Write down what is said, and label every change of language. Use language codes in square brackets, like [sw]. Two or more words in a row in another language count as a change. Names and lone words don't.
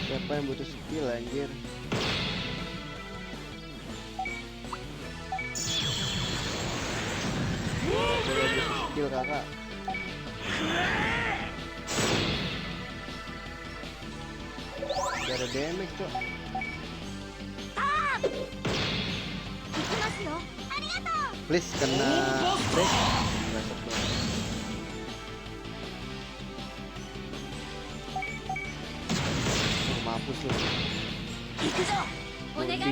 [id] Siapa yang butuh skill anjir? Coba butuh skill kakak. Gak ada damage cok. [ja] 行きますよ。ありがとう。 [id] Please kena break. Nggak sebel. Oh, mampus lu. [ja] 行くぞ。お願い Loading